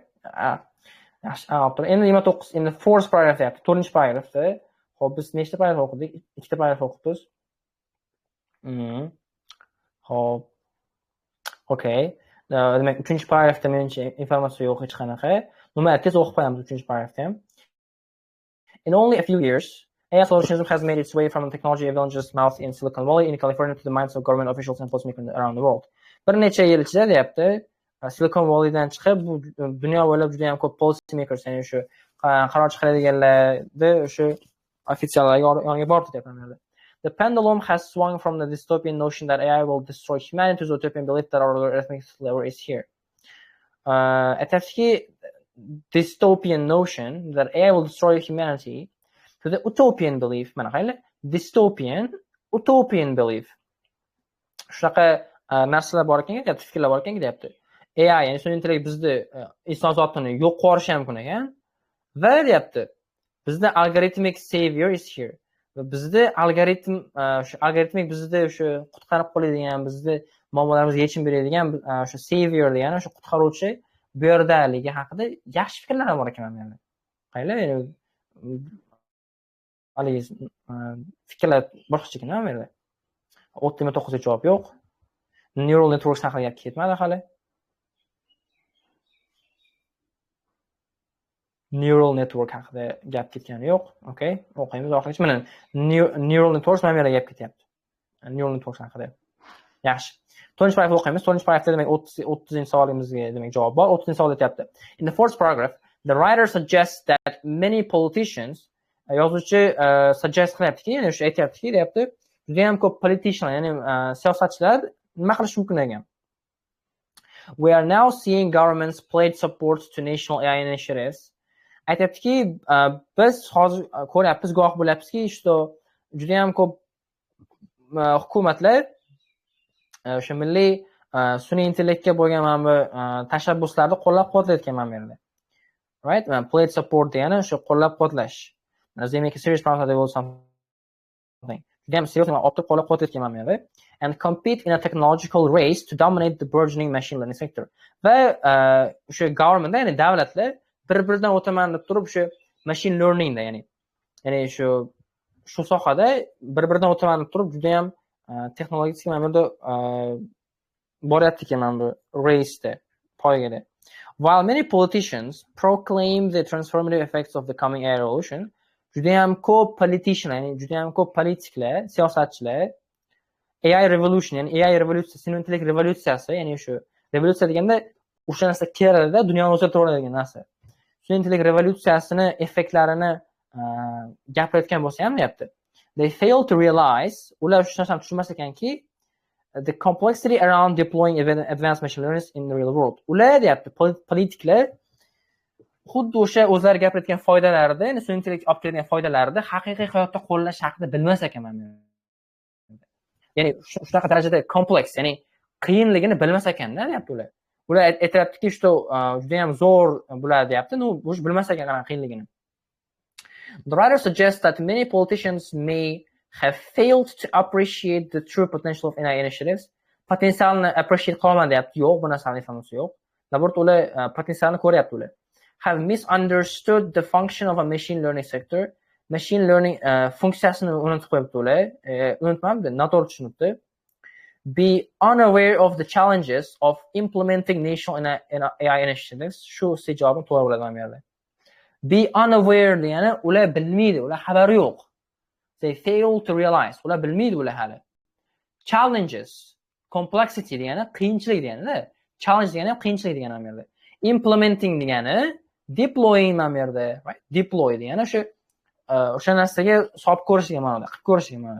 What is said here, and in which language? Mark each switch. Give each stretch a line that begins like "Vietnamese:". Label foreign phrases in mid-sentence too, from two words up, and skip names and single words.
Uzbek: Endi 29, endi
English: fourth paragraph
Uzbek: deyapti. 4-paragrafda. Xo'p, biz nechta paragraf o'qidik? 2ta paragraf o'qibmiz. Xo'p. Okay. Demak, 3-paragrafda menimcha informatsiya yo'q hech qanaqa. Nima tez o'qib qo'yamiz 3-paragrafda ham.
English: In only a few years, AI solutions has made its way from the technology evangelist's mouth in Silicon Valley in California to the minds of government officials and policymakers around the world.
Uzbek: Bir necha yil ichida deyapti, Silicon Valleydan chiqib bu dunyo bo'ylab juda ham ko'p policymakers, ya'ni shu qaror chiqaradiganlarni o'sha ofitsiallarga yoniga borib deyapti.
English: The pendulum has swung from the dystopian notion that AI will destroy humanity to the utopian belief that our ethnic flavor is here. Aytadiki, dystopian notion that AI will destroy humanity to the utopian belief.
Uzbek: Mana qaranglar, dystopian,
English: utopian belief.
Uzbek: Shunaqa narsalar bor ekan, deyapti, fikrlar bor ekan, deyapti. AI, ya'ni sun'iy intellekt bizni inson zotini yo'q qilishi ham mumkin ekan. Va deyapti, bizda
English: algorithmic savior is here.
Uzbek: Va bizda algoritmik bizni o'sha qutqarib qoladigan, bizni muammolarimizga yechim beradigan o'sha savior degani o'sha qutqaruvchi bu yerdaligi haqida yaxshi fikrlar ham bor ekan menda. Qaranglar, haligi fikrlar boshqacha ekan menda. 29 ga javob yo'q.
English: Neural networks
Uzbek: haqida gap ketmadi hali.
English: Neural network
Uzbek: haqida gap ketgani yo'q. Okay, o'qiymiz oxirigacha. Mana
English: neural networks
Uzbek: mana bu yerga gap ketyapti.
English: Neural networks
Uzbek: haqida. Yaxshi. 4-paragraf o'qiymiz. 4-paragrafda demak 30-savolimizga demak javob bor. 30-savol aytyapti.
English: In the fourth paragraph, the writer suggests that many politicians,
Uzbek: yozuvchi suggest qilyaptiki, ya'ni o'sha aytyaptiki, deyapti, juda ham ko'p politicianlar, ya'ni siyosatchilar nima qilish mumkin ekan.
English: We are now seeing governments pledge support to national AI initiatives.
Uzbek: Aytyaptiki, biz hozir ko'ryapmiz, guvoh bo'lyapmizki, juda ham ko'p hukumatlar o'sha milliy sun'iy intellektga bo'lgan mana bu tashabbuslarni qo'llab-quvvatlayotgan mana bu yerda.
English: Right? Pledge support
Uzbek: degani o'sha qo'llab-quvvatlash.
English: They make a serious promise that they will something.
Uzbek: Juda ham serious optik qo'llab-quvvatlayotgan mana bu yerda.
English: And compete in a technological race to dominate the burgeoning machine learning sector.
Uzbek: Va o'sha government, ya'ni davlatlar bir-biridan o'taman deb turib o'sha
English: machine learning
Uzbek: da, ya'ni shu sohada bir-biridan o'taman deb turib juda ham texnologik mana bunda boryapti ekan mana bu race-da, poygada.
English: While many politicians proclaim the transformative effects of the coming AI revolution,
Uzbek: juda ham ko'p politician, ya'ni juda ham ko'p politiklar, siyosatchilar
English: AI revolution,
Uzbek: ya'ni AI revolyutsiyasi, sun'iy intellekt revolyutsiyasi, ya'ni shu revolyutsiya deganda o'sha narsa kerakda dunyoni o'zgartirib yuboradigan narsa. Sun'iy intellekt revolyutsiyasini effektlarini gapirayotgan bo'lsa ham deyapti.
English: They fail to realize,
Uzbek: ular shu narsani tushunmas ekanki,
English: the complexity around deploying advanced machine learning in the real world.
Uzbek: Ular deyapti, politiklar xuddi o'sha o'zlari gapirayotgan foydalarni, ya'ni sun'iy intellekt olib keladigan foydalarni haqiqiy hayotda qo'llash haqida bilmas ekan mana. Ya'ni shunaqa darajada kompleks, ya'ni qiyinligini bilmas ekanda deyapti ular. Ular aytayaptiki, juda ham zo'r bo'ladi deyapti, bu bilmas ekan qanaqa qiyinligini.
English: The writer suggests that many politicians may have failed to appreciate the true potential of AI initiatives.
Uzbek: Potensialni appreciate qilolmadi deyapti. Yo'q, bu narsani ifomasi yo'q. Labort ular potensialni ko'ryapti ular.
English: Have misunderstood the function of a machine learning sector. Machine learning
Uzbek: funksiyasini unutib qo'yibdi ular. Unutmabdi, noto'g'ri tushunibdi.
English: Be unaware of the challenges of implementing national AI initiatives.
Uzbek: Shu javobim to'g'ri bo'ladi mana bu yerda.
English: Be unaware
Uzbek: degani ular bilmaydi, ular xabari yo'q.
English: They fail to realize.
Uzbek: Ular bilmaydi ular hali.
English: Challenges, complexity
Uzbek: degani qiyinchilik degani-da. Challenge degani ham qiyinchilik degani mana bu yerda. Implementing degani deploying mana bu yerda, right? Deploy degani o'sha narsaga solib ko'rishga ma'noda, qilib ko'rishga ma'noda.